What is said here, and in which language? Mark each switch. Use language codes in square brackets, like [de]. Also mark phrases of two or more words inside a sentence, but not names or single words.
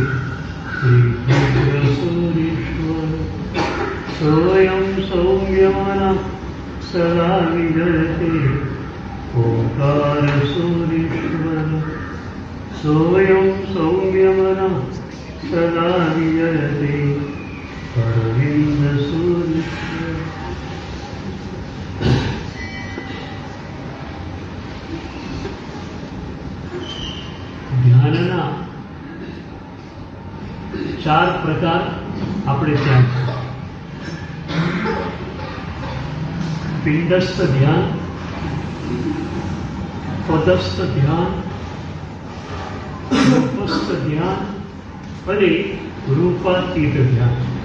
[sa] श्रीसिद्धिसूरीश्वर सोऽयं सौम्यमनः सदा विजयते ओंकारसूरीश्वर सोऽयं सौम्यमनः सदा विजयते अरविन्दसूरीश्वर। [gu] ધ્યાનના ચાર પ્રકાર આપણે ત્યાં પિંડસ્થ ધ્યાન, પદસ્થ ધ્યાન, રૂપસ્થ ધ્યાન અને રૂપાતીત ધ્યાન.